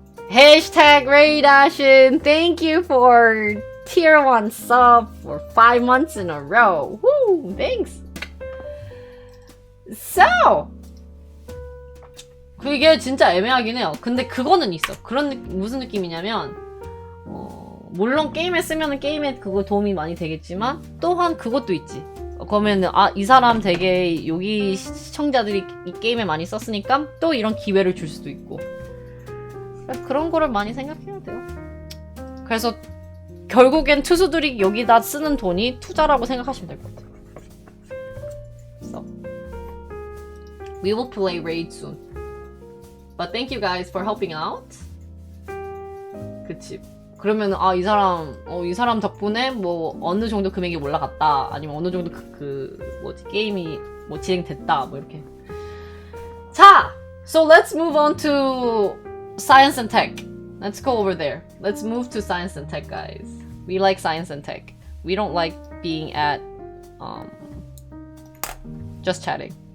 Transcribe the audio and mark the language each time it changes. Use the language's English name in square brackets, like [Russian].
[English] Hashtag Raydashin, thank you for tier 1 sub for 5 months in a row. Woo, thanks. [Korean] So, 그게 진짜 애매하긴 해요. 근데 그거는 있어. 무슨 느낌이냐면, 물론 게임에 쓰면은 게임에 그거 도움이 많이 되겠지만, 또한 그것도 있지. 그러면은, 이 사람 되게 여기 시청자들이 이 게임에 많이 썼으니까 또 이런 기회를 줄 수도 있고. 그런 거를 많이 생각해야 돼요. 그래서 결국엔 투수들이 여기다 쓰는 돈이 투자라고 생각하시면 될 것 같아요. [English] So, we will play Raid soon. But thank you guys for helping out. [Korean] 그치. 그러면 이 사람 덕분에 뭐 어느 정도 금액이 올라갔다. 아니면 어느 정도 게임이 뭐 진행됐다. 뭐 이렇게. [English] 자, so let's move on to Science and Tech. Let's go over there. Let's move to Science and Tech, guys. We like Science and Tech. We don't like being at just chatting.